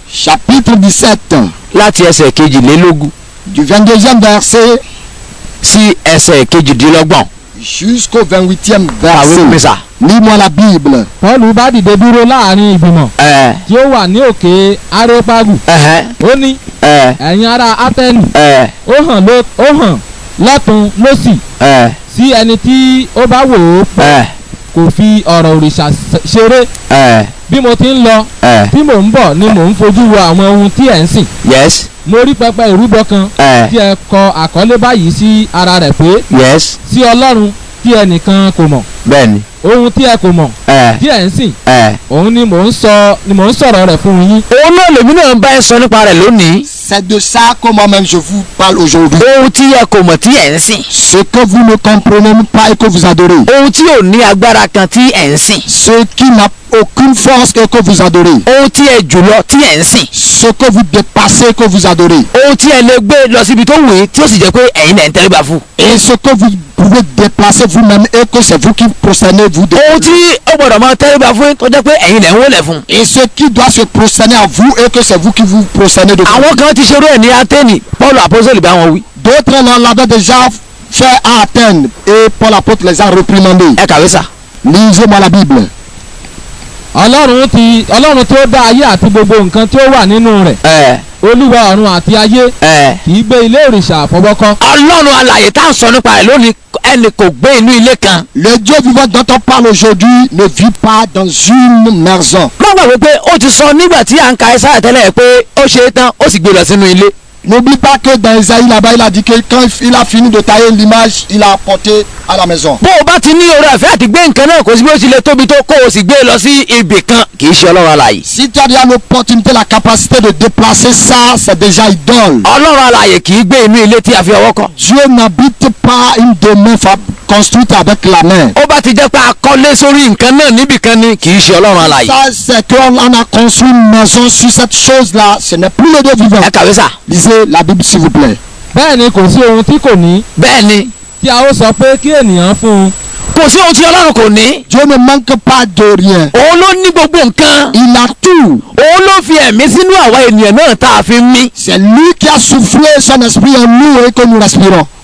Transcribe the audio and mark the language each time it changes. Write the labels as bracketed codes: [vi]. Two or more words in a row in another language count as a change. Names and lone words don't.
[fr] Chapitre 17. [yo] láti ẹsẹ̀ kejìlélógún. [fr] Du 22e verset. [yo] sí ẹsẹ̀ kejìdínlọ́gbọ̀n. [fr] Jusqu'au 28e [yo] àwé mísà. [fr] verset. Lis-moi la Bible. [yo] Pọ́ọ̀lù bá dìde dúró láàrin ìgbìmọ̀ tí ó wà ní òkè arépagu. ó ní ẹ̀yin ará Átẹ́nì ó hàn lọ́tùn lósì sí ẹni tí ó bá wò ó pé kò fi ọ̀rọ̀ òrìṣà ṣeré. bí mo ti ń lọ tí mò ń bọ̀ ni mò ń fojú wo àwọn ohun tí ẹ̀ ń sìn. yes. mo rí pẹpẹ ìrúbọ kan tí ẹ kọ àkọlé báyìí sí ara rẹ̀ pé yes. sí Ọlọ́run tí ẹnìkan kò mọ̀. bẹ́ẹ̀ni. ohun tí ẹ kò mọ̀ tí ẹ ń sìn òun ni mò ń sọ̀rọ̀ rẹ̀ fún yín. òun náà lèmi náà bá ẹ sọ nípa rẹ̀ lónìí. [fr] C'est de ça que moi-même je vous parle aujourd'hui. [yo] ohun tí ẹ kò mọ̀ tí ẹ ń sìn. [fr] Ce que vous ne comprenez pas et que vous adorez. [yo] ohun tí ò ní agbára kan tí ẹ ń sìn. [fr] Ce qui n'a aucune force et que vous adorez. [yo] ohun tí ẹ jùlọ tí ẹ ń sìn. [fr] Ce que vous dépassez que vous adorez. [yo] ohun tí ẹ lè gbé lọ síbi tó wù í tí ó sì jẹ́ pé ẹ̀yin náà ń tẹríba fún. [fr] Et ce que vous pouvez déplacer vous-même et que c'est vous qui prosternez vous. [yo] ohun tí ó gbọ́dọ̀ máa tẹríba fún tó jẹ́ pé ẹ̀yin náà ń wólẹ̀ fún. [fr] Et ce qui doit se prosterner à vous et que c'est vous qui vous prosternez de vous. [yo] àwọn kan ti ṣerú ẹ̀ ní Áténì Paul apostole bá wọn wí. [fr] D'autres l'avaient déjà fait à Athènes et Paul apôtre les a réprimandés. [yo] ẹ kàwé sà. [fr] Lisez-moi la Bible. [yo] Ọlọ́run tó dá ayé àti gbogbo nǹkan tí ó wà nínú rẹ̀. Olúwa ọ̀run àti ayé kì í gbé ilé òrìṣà àfọwọ́kọ́. Ọlọ́run alààyè tá à ń sọ nípa rẹ̀ lónìí ẹnì kò gbé inú ilé kan. [fr] Le Dieu vivant dont on parle aujourd'hui ne vit pas dans une maison. [yo] má gbàgbé pé ó ti sọ nígbà tí à ń ka Ẹ́sáyà tẹ́lẹ̀ pé ó ṣe é tán ó sì gbé lọ sínú ilé. [fr] N'oublie pas que dans Isaïe là-bas il a dit que quand il a fini de tailler l'image il a apporté à la maison. [yo] bó o bá ti ní oore ọ̀fẹ́ àti gbé nǹkan náà kò sí bí ó ti lè tóbi tó kó o sì gbé lọ sí ibì kan kì í ṣe Ọlọ́run alààyè. [fr] Si tu as déjà l'opportunité, la capacité de déplacer ça, c'est déjà idole. [yo] Ọlọ́run alààyè kì í gbé inú ilé tí a fi ọwọ́ kọ́. [fr] Dieu n'habite pas une demeure construite avec la main. [yo] ó bá ti jẹ́ pé a kọ́lé sórí nǹkan náà níbìkan ni kì í ṣe Ọlọ́run alààyè. [fr] Ça c'est qu'on a construit une maison sur cette chose-là, ce n'est plus le Dieu vivant. [yo] ẹ kàwé sà. [fr] Lisez la Bible s'il vous plaît. [yo] bẹ́ẹ̀ ni kò sí ohun tí kò ní. bẹ́ẹ̀ ni tí a ó sọ pé kí ènìyàn fún un. kò sí ohun tí ọlọ́run kò ní. [fr] Dieu ne manque pas de rien. [yo] òun ló ní gbogbo nǹkan. [fr] Il a tout. [yo] òun ló fi ẹ̀mí sínú àwa ènìyàn náà tá a fi ń mí. [fr] C'est lui qui a soufflé son esprit en nous et que nous respirons.